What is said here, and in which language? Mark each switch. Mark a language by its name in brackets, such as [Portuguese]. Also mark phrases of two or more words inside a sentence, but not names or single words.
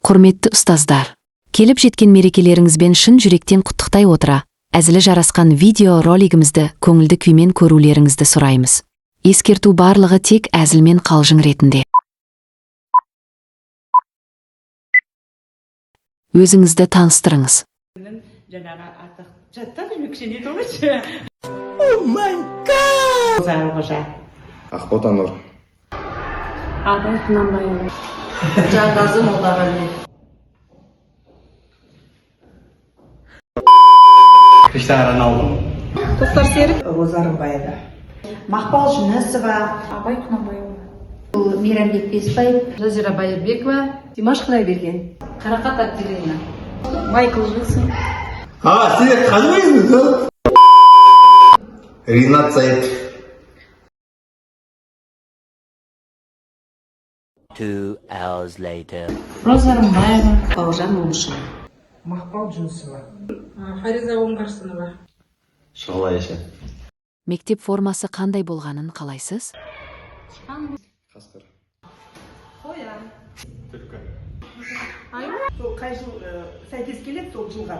[Kazakh] Құрметті ұстаздар, келіп жеткен мерекелеріңізбен шын жүректен құттықтай отыра, әзілі жарасқан видео ролигімізді көңілді күймен көрулеріңізді сұраймыз. Ескерту барлығы тек әзілмен қалжың ретінде. Өзіңізді таныстырыңыз. [English] Oh my God! [Kazakh] Ақбота Нұр. Абай Құнанбайұлы. Жанғазы Молдағали. Криштиану Роналду. Тоқтар Серік. Роза Рымбаева. Мақпал Жүнісова. Абай Құнанбайұлы. Мейрамбек Беспаев. Жазира Байырбекова. Димаш Құдайберген. Қарақат Аттилина. Майкл Жилсон. Сіз қажымайсыз? Ринат Заитов. [English] 2 hours later. [Kazakh] Роза Рымбаева. Бауыржан Момышұлы. Мақпал Жүнісова. Фариза Оңғарсынова. Шұғыла Ешен. Мектеп формасы қандай болғанын қалайсыз? Қасқыр. Қоян. Түлкі. Сол қай жыл сәйкес келеді сол жылға.